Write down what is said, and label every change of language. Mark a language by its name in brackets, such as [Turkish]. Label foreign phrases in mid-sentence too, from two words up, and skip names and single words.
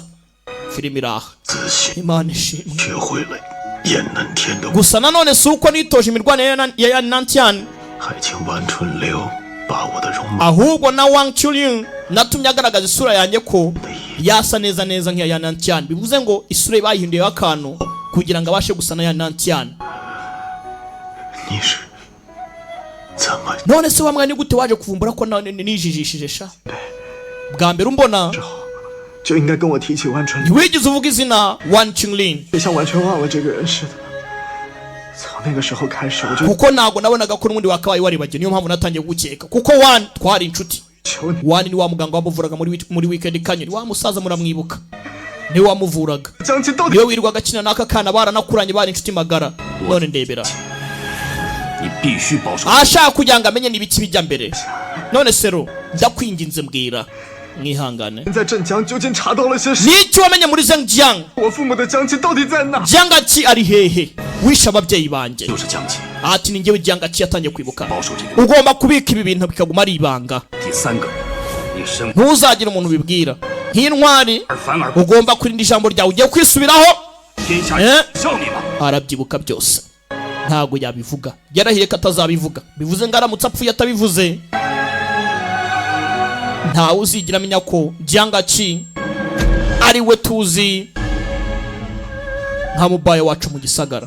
[Kinyarwanda] Filimi iraha Imana ishimwe. Gusa nanone si uko nitoje imirwane ya Nantian, ahubwo na Wang Chulying natumye agaragaza isura yanjye ko yasa neza neza nk'iya ya Nantian. Bivuze ngo isura bayihinduye akantu kugira ngo abashe gusa na ya Nantian. None se wamwe ni gute waje kuvumbura ko nijijishije sha? Bwa mbere umbona [Chinese] 就应该跟我提起万春林， [Kinyarwanda] ntiwigeze uvuga izina Wan Qinglin [Chinese] 别像完全忘了这个人似的。从那个时候开始，我就 [Kinyarwanda] kuko ntago nabonaga ko n'ubundi wakabaye waribagiwe. Niyo mpamvu natangiye gukeka kuko Wan twari inshuti. [Chinese] 求你 [Kinyarwanda] Wan ni wa muganga wamuvuraga muri Wicked Canyon, wa musaza muramwibuka, ni wamuvuraga, [Chinese] 将军到底 [Kinyarwanda] niwe wirirwaga akina n'aka kana baranakuranye bari inshuti magara. None ndebera [Chinese] 你必须保守。 [Kinyarwanda] ashaka kugira ngo amenye n'ibiki bijya mbere. None sero ndakwinginze mbwira mwihangane [Chinese] 在镇江究竟查到了些什么？ [Kinyarwanda] n'icyo wamenye muri Zhangjiang. [Chinese] 我父母的将军到底在哪？ [Kinyarwanda] Jiangaqi ari hehe? Wishe ababyeyi banjye. [Chinese] 就是江崎， [Kinyarwanda] Ati ni njyewe Jiangaqi yatangiye kwibuka. [Chinese] 保守这个。 [Kinyarwanda] Ugomba kubika ibi bintu bikaguma ari ibanga. [Chinese] 第3个，你身 [Kinyarwanda] Ntuzagire umuntu ubibwira. Nk'intwari [Chinese] 而反而不 [Kinyarwanda] ugomba kurinda ijambo ryawe. Ugiye kwisubiraho [Chinese] 天下 Eh? 笑你吗？ [Kinyarwanda] arabyibuka byose ntago yabivuga. Yarahiye ko atazabivuga. Bivuze ngo aramutse apfuye atabivuze ntawe uzigira amenya ko Jiangaqi ari we tuzi nka mubaye wacu mu gisagara.